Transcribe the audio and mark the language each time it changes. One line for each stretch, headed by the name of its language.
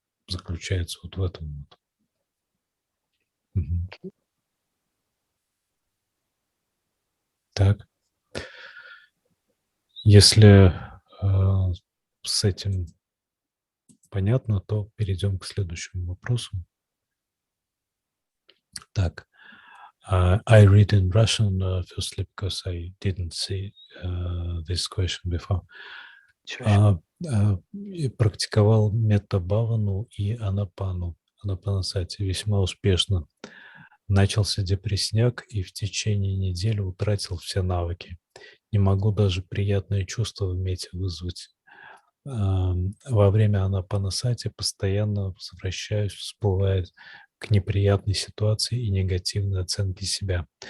Russian: заключается вот в этом. Мгм. Так. Если с этим понятно, то перейдем к следующему вопросу. Так.
English: I read in Russian firstly because I didn't see this question before. Sure.
Russian: Практиковал метта-бхавану и анапанасати весьма успешно. Начался депрессняк и в течение недели утратил все навыки. Не могу даже приятные чувства в мете вызвать. Во время анапанасати постоянно возвращаюсь, всплывает к неприятной ситуации и негативной оценке себя.